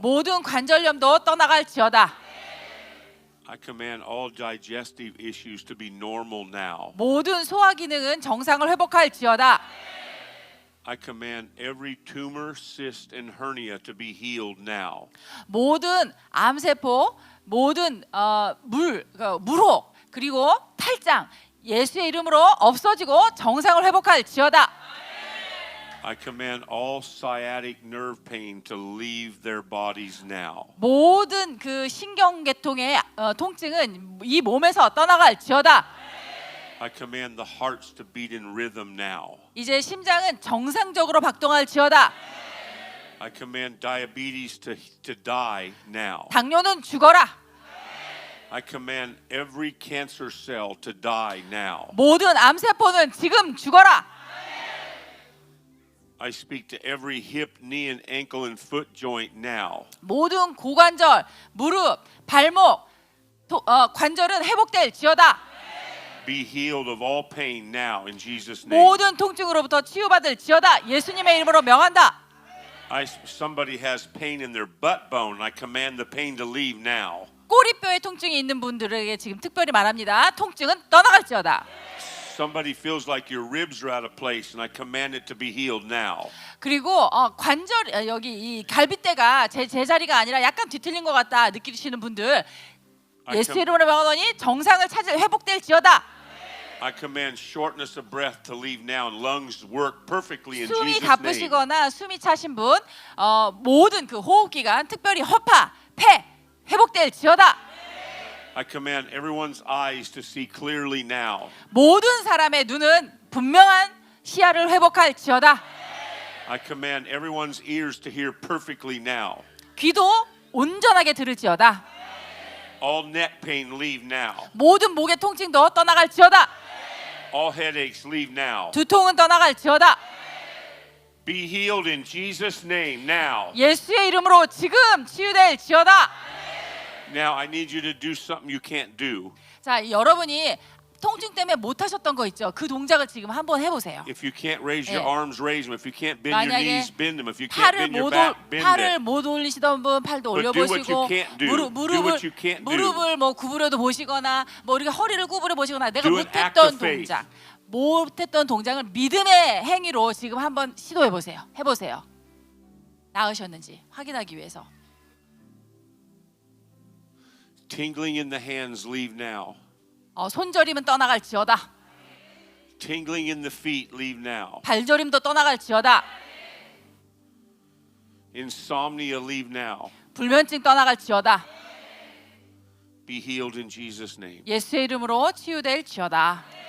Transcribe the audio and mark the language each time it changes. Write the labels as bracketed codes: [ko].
[ko] 모든 관절염도 떠나갈지어다. [en] I command all digestive issues to be normal now. [ko] 모든 소화 기능은 정상을 회복할지어다. [en] I command every tumor, cyst, and hernia to be healed now. [ko] 모든 암세포, 모든 물혹 그리고 탈장 예수의 이름으로 없어지고 정상을 회복할지어다. [en] I command all sciatic nerve pain to leave their bodies now. [ko] 모든 그 신경계통의 통증은 이 몸에서 떠나갈지어다. [en] I command the hearts to beat in rhythm now. [ko] 이제 심장은 정상적으로 박동할지어다. [en] I command diabetes to die now. [ko] 당뇨는 죽어라. [en] I command every cancer cell to die now. [ko] 모든 암세포는 지금 죽어라. [en] I speak to every hip, knee, and ankle and foot joint now. [ko] 모든 고관절, 무릎, 발목, 관절은 회복될지어다. [en] Be healed of all pain now in Jesus' name. [ko] 모든 통증으로부터 치유받을지어다. 예수님의 이름으로 명한다. [en] Somebody has pain in their butt bone. I command the pain to leave now. [ko] 꼬리뼈에 통증이 있는 분들에게 지금 특별히 말합니다. 통증은 떠나갈지어다. [en] Somebody feels like your ribs are out of place, and I command it to be healed now. [ko] 그리고 관절 여기 이 갈비뼈가 제 자리가 아니라 약간 뒤틀린 것 같다 느끼시는 분들 예수의 이름으로 명하노니 정상을 찾을 회복될지어다. [en] I command shortness of breath to leave now, and lungs work perfectly in [ko] 숨이 [en] Jesus' name. [ko] 가쁘시거나 숨이 차신 분 모든 그 호흡기관 특별히 허파, 폐 회복될지어다. [en] I command everyone's eyes to see clearly now. [ko] 모든 사람의 눈은 분명한 시야를 회복할지어다. [en] I command everyone's ears to hear perfectly now. [ko] 귀도 온전하게 들을지어다. [en] All neck pain leave now. [ko] 모든 목의 통증도 떠나갈지어다. [en] All headaches leave now. [ko] 두통은 떠나갈지어다. [en] Be healed in Jesus' name now. [ko] 예수의 이름으로 지금 치유될지어다. [en] Now I need you to do something you can't do. [ko] 자, 여러분이 통증 때문에 못 하셨던 거 있죠? 그 동작을 지금 한번 해보세요. [en] If you can't raise your [ko] 네. [en] arms, raise them. If you can't bend your [ko] 만약에 [en] knees, bend them. If you can't bend your back, bend [ko] 팔을 [en] it. [ko] 못 올리시던 분 팔도 [en] But do what [ko] 올려보시고 [en] you can't do. Do what you can't do. [ko] 무릎을 뭐 구부려도 보시거나 뭐 우리가 허리를 구부려 보시거나 내가 [en] Do an act [ko] 못했던 [en] of faith. [ko] 동작 못했던 동작을 믿음의 행위로 지금 한번 시도해 보세요. 해보세요. 나으셨는지 확인하기 위해서. [en] Tingling in the hands leave now. [ko] 손저림은 떠나갈지어다. [en] Tingling in the feet leave now. [ko] 발저림도 떠나갈지어다. [en] Insomnia leave now. [ko] 불면증 떠나갈지어다. [en] Be healed in Jesus' name. [ko] 예수의 이름으로 치유될지어다.